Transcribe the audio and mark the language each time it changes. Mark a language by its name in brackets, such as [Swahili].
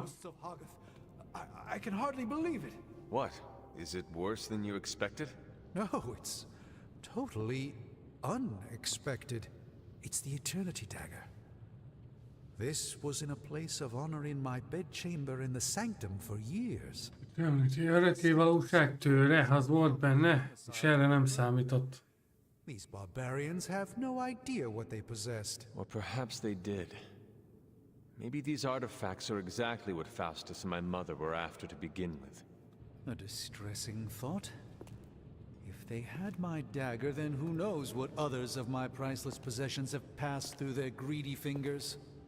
[English] hosts of Hoggoth, I can hardly believe it. What? Is it worse than you expected? No, it's totally unexpected. It's the Eternity Dagger. This was in a place of honor in my bedchamber in the sanctum for years. [Hungarian] Említi, örökkévalóság tőre, az volt benne, és erre nem számított. [English] These barbarians have no idea what they possessed. Or perhaps they did. Maybe these artifacts are exactly what Faustus and my mother were after to begin with. A distressing thought. If they had my dagger, then who knows what others of my priceless possessions have passed through their greedy fingers.